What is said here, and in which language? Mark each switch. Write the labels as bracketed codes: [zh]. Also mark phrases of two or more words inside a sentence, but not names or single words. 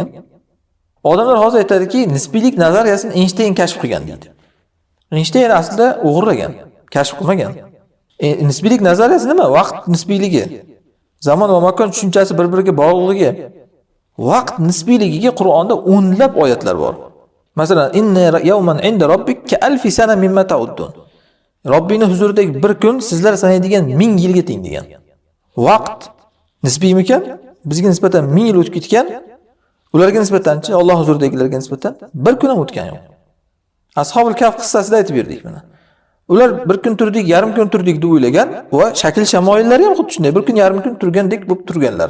[uz] Odamlar hozir aytadiki, nisbiylik nazariyasini Einstein kashf qilgan deydi. Einstein aslida o'g'irlagan, kashf qilmagan. Nisbiylik nazariyasi nima? Vaqt nisbiyligi. Zamon va makon tushunchasi bir-biriga bog'liqligi. Vaqt nisbiyligiga Qur'onda o'nlab oyatlar bor. Masalan, [ar] إن يوما عند ربك كألف سنة مما تعدون. [uz] Robbini huzuridagi bir kun sizlar sanaydigan 1000 yilga teng degan. Vaqt nisbiymikan? Bizga nisbatan 1000 yil o'tib ketgan. Ularga nisbatanchi, Alloh huzuridagilarga nisbatan bir kun ham o'tgan yo'q. Ashobul Kahf qissasida aytib berdik buni. Ular bir kun turdik, yarim kun turdik deb o'ylagan va shakl shamoillari ham xuddi shunday, bir kun yarim kun turgandek bo'lib turganlar.